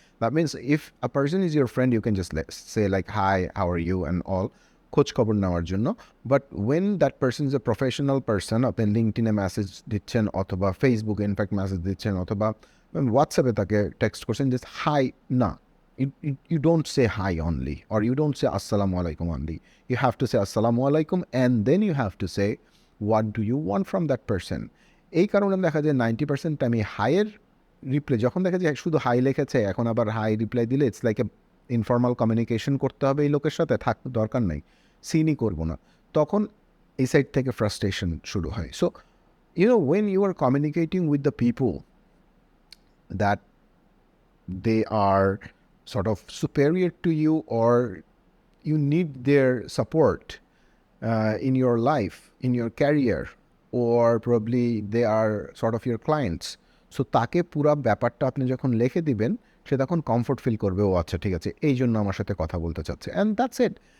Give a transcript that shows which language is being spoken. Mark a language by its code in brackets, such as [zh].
[en] that means if a person is your friend you can just say like hi how are you and all, [bn] খোঁজ খবর নেওয়ার জন্য. [en] but when that person is a professional person, [bn] আপনি লিঙ্কডিনে message দিচ্ছেন অথবা ফেসবুকে in fact message দিচ্ছেন অথবা হোয়াটসঅ্যাপে তাকে টেক্সট করছেন, জাস্ট হাই না. [en] You don't say hi only, or you don't say assalamu alaikum only. You have to say assalamu alaikum and then you have to say what do you want from that person. [bn] এই কারণে দেখা যায় 90% টাইমে হাইয়ের reply, যখন দেখা যায় শুধু high লিখেছে এখন আবার হাই রিপ্লাই দিলে [en] it's like a informal communication [bn] করতে হবে এই লোকের সাথে, থাক দরকার নাই, সিনই করবো না, তখন এই সাইড থেকে ফ্রাস্ট্রেশন শুরু হয়. [en] So when you are communicating with the people that they are sort of superior to you or you need their support in your life, in your career, or probably they are sort of your clients. [bn] So তাকে পুরা ব্যাপারটা আপনি যখন লিখে দিবেন সে তখন comfort feel করবে, ও আচ্ছা ঠিক আছে এই জন্য আমার সাথে কথা বলতে চাচ্ছে, [en] And that's it.